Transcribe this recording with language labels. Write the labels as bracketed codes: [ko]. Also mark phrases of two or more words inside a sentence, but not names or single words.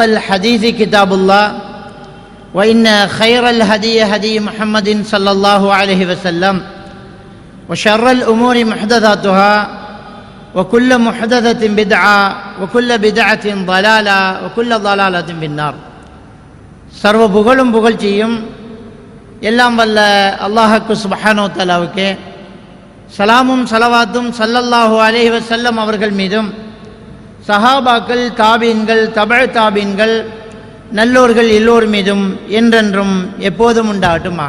[ar] الحديث كتاب الله وإن خير الهدي هدي محمد صلى الله عليه وسلم وشر الأمور محدثاتها وكل محدثة بدعة وكل بدعة ضلالة وكل ضلالة في النار [ta] சர்வ புகழும் புகழ்ச்சியும் எல்லாம் வல்ல அல்லாஹ்வுக்கு சுப்ஹானஹு வ தஆலாவுக்கே சலாமும் சலவாத்தும் [ar] صلى الله عليه وسلم [ta] அவர்கள் மீதும் சஹாபாக்கள் தாபீன்கள் தபஅ தாபீன்கள் நல்லோர்கள் எல்லோர் மீதும் என்றென்றும் எப்போதும் உண்டாகட்டுமாக.